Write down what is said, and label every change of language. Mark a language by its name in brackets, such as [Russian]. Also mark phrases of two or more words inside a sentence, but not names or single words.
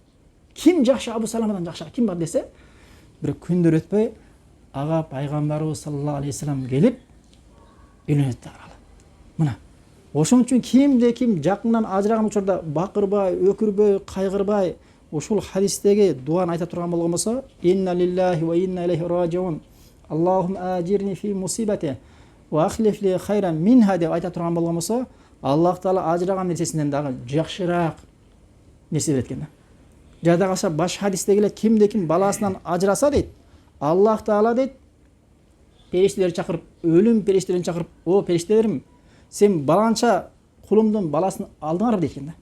[Kyrgyz] Ким жакшы Абу Саламадан жакшыраак ким бар десе, бир күндөр өтпөй ага пайгамбарыбыз [Arabic] صلى الله عليه وسلم [Kyrgyz] келип үйлөнөт да. Мына ошон үчүн кимде ким жакындан ажыраган учурда бакырбай, өкүрбөй, кайгырбай ушул хадистеги дуаны айта турган болгон болсо, [Arabic] إنا لله وإنا إليه راجعون. اللهم أجرني في مصيبتي واخلف لي خيرا منها [Kyrgyz] деп айта турган болгон болсо, Аллах Таала ажыраган нерсесинен дагы жакшыраак нерсе берет экен. Жада калса баш хадисте келет, кимде ким баласынан ажыраса дейт, Аллах Таала дейт, периштелерди чакырып, өлүм периштелерин чакырып, о периштелерим, сен баланча кулумдун баласын алдыңарбы дейт экен да.